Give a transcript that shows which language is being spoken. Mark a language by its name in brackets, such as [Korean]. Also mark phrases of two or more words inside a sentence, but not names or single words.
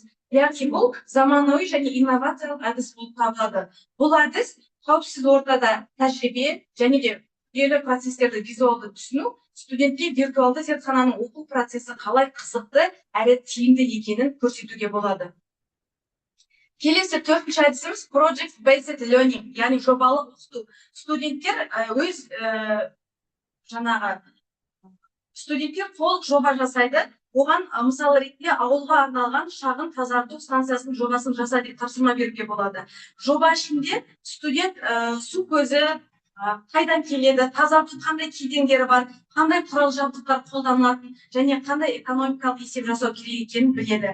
[Kazakh] Яғни бұл заманауи және инновациялық әдіс болып табылады. Бұл әдіс қауіпсіз ортада тәжірибе және де күрделі процестерді визуалды түсіну, студентке виртуалды зертхананың оқу процесі қалай қызықты әрі тиімді екенін көрсетуге болады. Келесі төртінші әдісіміз [English] project based learning, [Kazakh] яғни жобалық оқыту. Студенттер толық жоба жасайды. Оған мысалы ретінде ауылға арналған шағын тазарту станциясының жобасын жаса деп тапсырма беруге болады. Жоба ішінде студент су көзі қайдан келеді, тазарту қандай кедергілері бар, қандай құрал жабдықтар қолданылатын және қандай экономикалық есеп жасау керек екенін біледі.